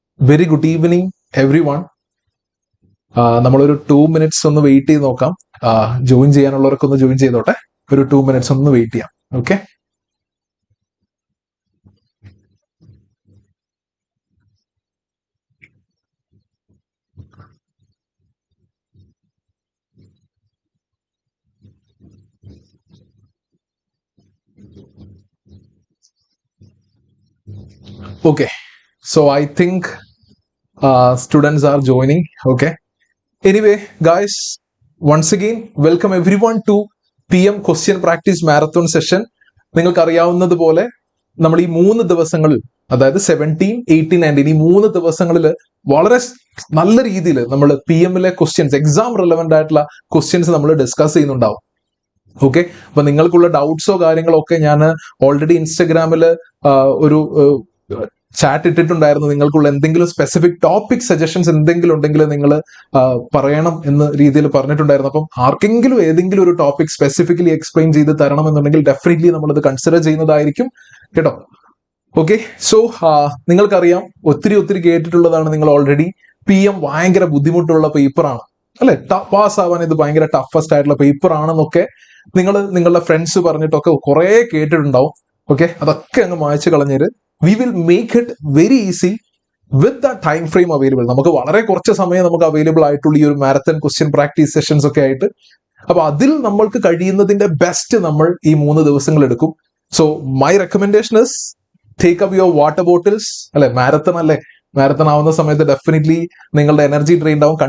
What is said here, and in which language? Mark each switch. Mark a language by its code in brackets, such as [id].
[en] Very good evening, everyone. [ml] നമ്മളൊരു [en] 2 minutes [ml] ഒന്ന് wait ചെയ്ത് നോക്കാം. ജോയിൻ ചെയ്യാനുള്ളവർക്ക് ഒന്ന് ജോയിൻ ചെയ്തോട്ടെ. ഒരു [en] 2 minutes [ml] ഒന്ന് വെയിറ്റ് ചെയ്യാം. Okay. [en] Okay. So I think students are joining. Okay. Anyway, guys, once again, welcome everyone to PM Question Practice Marathon Session. [ml] നിങ്ങൾക്ക് അറിയാവുന്നതുപോലെ നമ്മൾ ഈ 3 ദിവസങ്ങളിൽ, അതായത് 17, 18 ആൻഡ് ഈ 3 ദിവസങ്ങളിൽ വളരെ നല്ല രീതിയിൽ നമ്മൾ PMലെ ക്വസ്റ്റ്യൻസ്, എക്സാം റിലവൻ്റ് ആയിട്ടുള്ള ക്വസ്റ്റ്യൻസ് നമ്മൾ ഡിസ്കസ് ചെയ്യുന്നുണ്ടാവും. ഓക്കെ. അപ്പൊ നിങ്ങൾക്കുള്ള ഡൗട്ട്സോ കാര്യങ്ങളോ ഒക്കെ ഞാൻ ഓൾറെഡി ഇൻസ്റ്റഗ്രാമിൽ ഒരു ചാറ്റ് ഇട്ടിട്ടുണ്ടായിരുന്നു. നിങ്ങൾക്കുള്ള എന്തെങ്കിലും സ്പെസിഫിക് ടോപ്പിക് സജഷൻസ് എന്തെങ്കിലും ഉണ്ടെങ്കിൽ നിങ്ങൾ പറയണം എന്ന രീതിയിൽ പറഞ്ഞിട്ടുണ്ടായിരുന്നു. അപ്പം ആർക്കെങ്കിലും ഏതെങ്കിലും ഒരു ടോപ്പിക് സ്പെസിഫിക്കലി എക്സ്പ്ലെയിൻ ചെയ്ത് തരണം എന്നുണ്ടെങ്കിൽ ഡെഫിനറ്റ്ലി നമ്മളത് കൺസിഡർ ചെയ്യുന്നതായിരിക്കും കേട്ടോ. ഓക്കെ. സോ നിങ്ങൾക്കറിയാം, ഒത്തിരി കേട്ടിട്ടുള്ളതാണ് നിങ്ങൾ ഓൾറെഡി, PM ഭയങ്കര ബുദ്ധിമുട്ടുള്ള പേപ്പറാണ് അല്ലെ, പാസ് ആവാൻ ഇത് ഭയങ്കര ടഫസ്റ്റ് ആയിട്ടുള്ള പേപ്പർ ആണെന്നൊക്കെ നിങ്ങൾ നിങ്ങളുടെ ഫ്രണ്ട്സ് പറഞ്ഞിട്ടൊക്കെ കുറെ കേട്ടിട്ടുണ്ടാവും. ഓക്കെ. അതൊക്കെ അങ്ങ് മായ്ച്ചു കളഞ്ഞേര്. [en] We will make it very easy with the time frame available. [ml] നമുക്ക് വളരെ കുറച്ച് സമയം നമുക്ക് അവൈലബിൾ ആയിട്ടുള്ള ഈ ഒരു മാരത്തൺ ക്വസ്റ്റ്യൻ പ്രാക്ടീസ് സെഷൻസ് ഒക്കെ ആയിട്ട്, അപ്പൊ അതിൽ നമ്മൾക്ക് കഴിയുന്നതിന്റെ ബെസ്റ്റ് നമ്മൾ ഈ 3 ദിവസങ്ങൾ എടുക്കും. So my recommendation is take up your water bottles. അല്ലെ, മാരത്തൺ അല്ലെ, മാരത്തൺ ആവുന്ന സമയത്ത് ഡെഫിനറ്റ്ലി നിങ്ങളുടെ എനർജി ഡ്രെയിൻ ആവും.